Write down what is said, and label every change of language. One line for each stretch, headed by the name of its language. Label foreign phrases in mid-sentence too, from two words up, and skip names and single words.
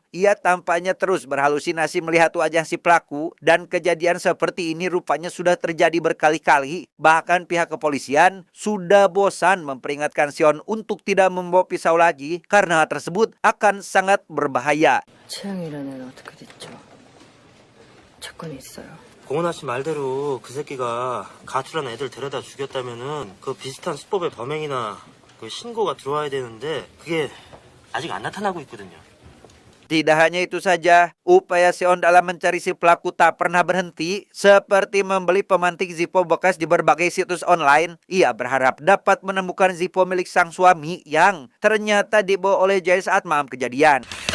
Indonesian: Ia tampaknya terus berhalusinasi melihat wajah si pelaku dan kejadian seperti ini rupanya sudah terjadi berkali-kali. Bahkan pihak kepolisian sudah bosan memperingatkan Seon untuk tidak membawa pisau lagi karena hal tersebut akan sangat berbahaya.
Korean: 채영이라는 애는 어떻게 됐죠? 사건이 있어요. 공은아 씨 말대로 그 새끼가 가출한 애들 데려다 죽였다면은 그 비슷한 수법의 범행이나 그 신고가 들어와야 되는데 그게 아직 안 나타나고 있거든요.
Indonesian: Tidak hanya itu saja, upaya Seon dalam mencari si pelaku tak pernah berhenti. Seperti membeli pemantik Zippo bekas di berbagai situs online, ia berharap dapat menemukan Zippo milik sang suami yang ternyata dibawa oleh Jae saat malam kejadian.